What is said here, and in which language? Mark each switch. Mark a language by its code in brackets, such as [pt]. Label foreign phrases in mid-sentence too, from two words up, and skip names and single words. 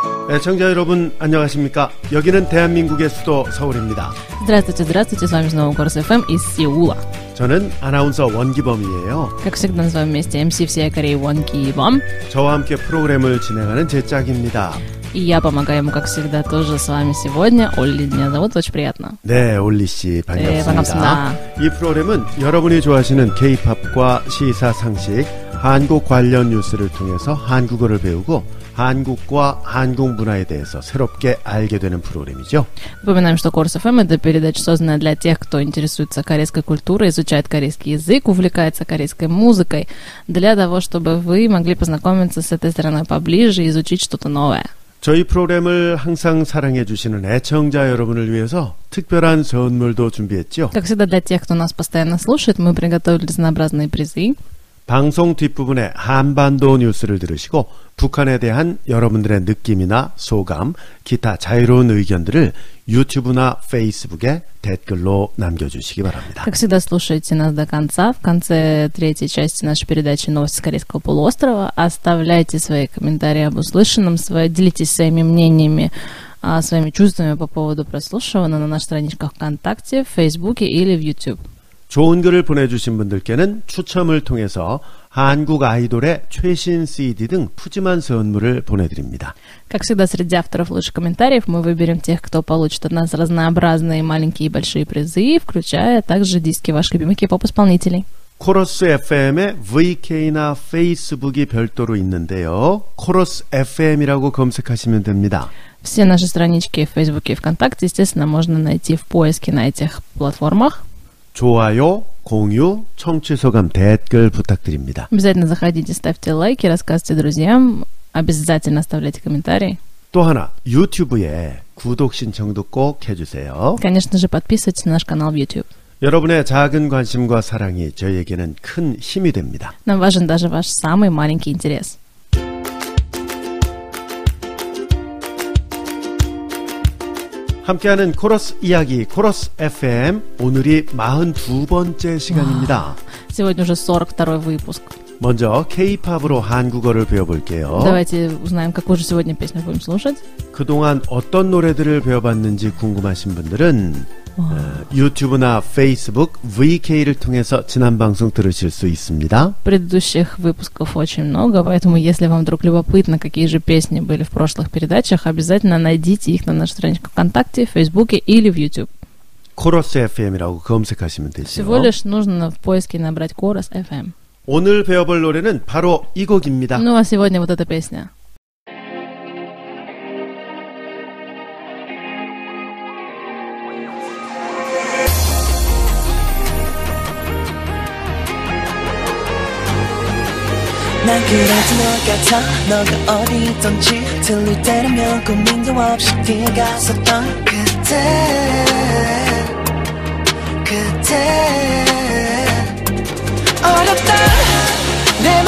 [ko] 애청자 여러분 안녕하십니까? 여기는 대한민국의 수도 서울입니다. [ru] Здравствуйте, здравствуйте, с вами снова Корус FM из Сеула. [ko] 저는 아나운서 원기범이에요. [ru] Как всегда называем вместе MC всей Кореи Вон Ги-бом. [ko] 저와 함께 프로그램을 진행하는 제 짝입니다. [ru] И я помогаю ему, как всегда, тоже с вами сегодня. Олли меня зовут, очень приятно. [ko] 네, 올리씨 반갑습니다. 네, 반갑습니다. 이 프로그램은 여러분이 좋아하시는 K-팝과 시사 상식, 한국 관련 뉴스를 통해서 한국어를 배우고 한국과 한국 문화에 대해서 새롭게 알게 되는 프로그램이죠. [ru] Напоминаем, что Корус FM — это передача, созданная для тех, кто интересуется корейской культурой, изучает корейский язык, увлекается корейской музыкой, для того, чтобы вы могли познакомиться с этой страной поближе и изучить что-то новое. [ko] 저희 프로그램을 항상 사랑해 주시는 애청자 여러분을 위해서 특별한 선물도 준비했죠. [ru] Как всегда, для тех, кто нас постоянно слушает, мы приготовили разнообразные призы. [ko] 방송 뒷부분에 한반도 뉴스를 들으시고 북한에 대한 여러분들의 느낌이나 소감, 기타 자유로운 의견들을 유튜브나 페이스북에 댓글로 남겨주시기 바랍니다. [ru] Как всегда, слушайте нас до конца. В конце третьей части нашей передачи «Новости с Корейского полуострова» оставляйте свои комментарии об услышанном, делитесь своими мнениями, своими чувствами по поводу прослушиванного на наших страничках ВКонтакте, в Фейсбуке или в YouTube. [ko] 좋은 글을 보내주신 분들께는 추첨을 통해서 한국 아이돌의 최신 CD 등 푸짐한 선물을 보내드립니다. [ru] Как всегда, среди авторов лучших комментариев мы выберем тех, кто получит от нас разнообразные маленькие и большие призы, включая также диски ваших любимых K-pop-исполнителей. [ko] 코러스 FM의 VK나 페이스북이 별도로 있는데요. 코러스 FM이라고 검색하시면 됩니다. [ru] Все наши странички в Фейсбуке и ВКонтакте, естественно, можно найти в поиске на этих платформах. [ko] 좋아요, 공유, 청취 소감, 댓글 부탁드립니다. [ru] Обязательно заходите, ставьте лайки, рассказывайте друзьям, обязательно оставляйте комментарии. [ko] 또 하나, 유튜브에 구독 신청도 꼭 해주세요. [ru] Конечно же, подписывайтесь на наш канал в YouTube. [ko] 여러분의 작은 관심과 사랑이 저희에게는 큰 힘이 됩니다. [ru] Нам важен даже ваш самый маленький интерес. [ko] 함께하는 코러스 이야기, 코러스 FM, 오늘이 42번째 시간입니다. [ru] Сегодня уже 42-й выпуск. [ko] 먼저 K-팝으로 한국어를 배워볼게요. [ru] Давайте узнаем, какую же сегодня песню будем слушать. [ko] 그동안 어떤 노래들을 배워봤는지 궁금하신 분들은 유튜브나 페이스북, VK를 통해서 지난 방송 들으실 수 있습니다. [ru] Предыдущих выпусков очень много, поэтому если вам вдруг любопытно, какие же песни были в прошлых передачах, обязательно найдите их на нашей страничке ВКонтакте, в Фейсбуке или в YouTube. [ko] 코러스 FM이라고 검색하시면 되죠. [ru] Всего лишь нужно в поиске набрать Корус FM. [ko] 오늘 배워볼 노래는 바로 이 곡입니다. [ru] Ну а сегодня вот эта песня. [ko] 난 그래도 너 같아 너가 어디 있던지 들릴 때라면 고민도 없이 뛰어갔었던 그때 어렵다 내